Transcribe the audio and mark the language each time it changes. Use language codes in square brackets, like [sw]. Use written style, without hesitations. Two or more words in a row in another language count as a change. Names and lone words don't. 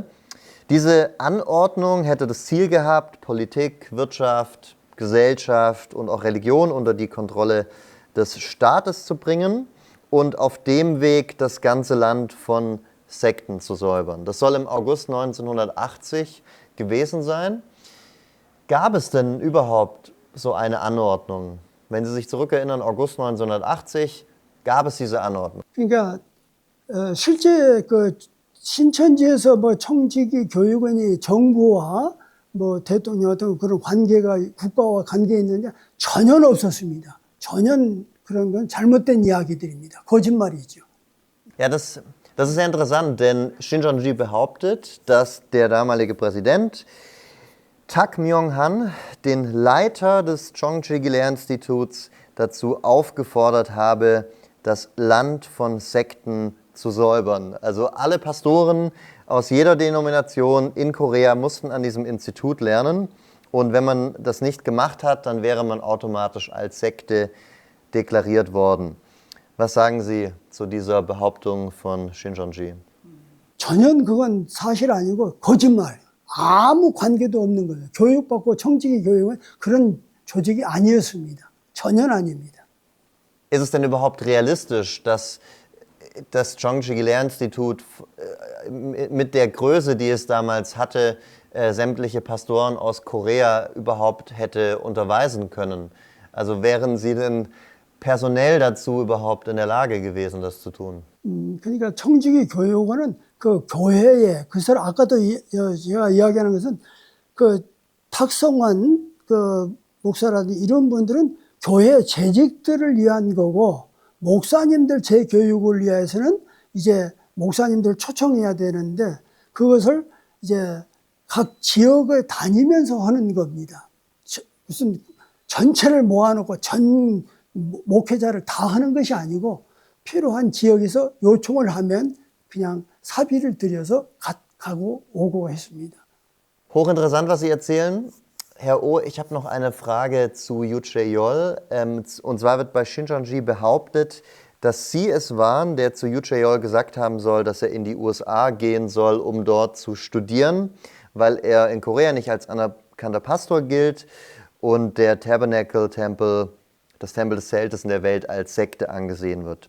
[de] Diese Anordnung hätte das Ziel gehabt, Politik, Wirtschaft, Gesellschaft und auch Religion unter die Kontrolle des Staates zu bringen und auf dem Weg das ganze Land von Sekten zu säubern. Das soll im August 1980 gewesen sein. Gab es denn überhaupt so eine Anordnung? Wenn Sie sich zurückerinnern, August 1980, gab es diese Anordnung? [ko] 그러니까 실제 그 신천지에서 뭐 청지기 교육원이 정부와 뭐 대통령 어떤 그런 관계가 국가와 관계 있는데 전혀 없었습니다. 전혀 그런 건 잘못된 이야기들입니다. 거짓말이죠. [de] Ja, das ist sehr interessant, denn Shincheonji behauptet, dass der damalige Präsident Tak Myung-han den Leiter des Chongchi-Gelehrerinstituts dazu aufgefordert habe, das Land von Sekten zu säubern. Also alle Pastoren aus jeder Denomination in Korea mussten an diesem Institut lernen. Und wenn man das nicht gemacht hat, dann wäre man automatisch als Sekte deklariert worden. Was sagen Sie zu dieser Behauptung von Shincheonji? [ko] 전혀 그건 사실 아니고 거짓말. 아무 관계도 없는 거예요. 교육받고 청지기 교육은 그런 조직이 아니었습니다. 전혀 아닙니다. [de] Ist es denn überhaupt realistisch, dass das Chongchi-Gelehrerinstitut mit der Größe, die es damals hatte, sämtliche Pastoren aus Korea überhaupt hätte unterweisen können? Also wären sie denn personell dazu überhaupt in der Lage gewesen, das zu tun? [ko] 그러니까 청지기 교육원은 그 교회에 그래서 아까도 제가 이야기하는 것은 그 탁성환 그 목사라든지 이런 분들은 교회 재직들을 위한 거고 목사님들 재교육을 위해서는 이제 목사님들 초청해야 되는데 그것을 이제 각 지역을 다니면서 하는 겁니다. 무슨 전체를 모아놓고 전 목회자를 다 하는 것이 아니고 필요한 지역에서 요청을 하면 그냥 사비를 들여서 가고 오고 했습니다. [de] Hochinteressant, was Sie erzählen. Herr Oh, ich habe noch eine Frage zu Yu Chae-yol. Und zwar wird bei Shincheonji behauptet, dass Sie es waren, der zu Yu Chae-yol gesagt haben soll, dass er in die USA gehen soll, um dort zu studieren, weil er in Korea nicht als anerkannter Pastor gilt und der Tabernacle-Tempel, das Tempel des Zeltes in der Welt als Sekte angesehen wird.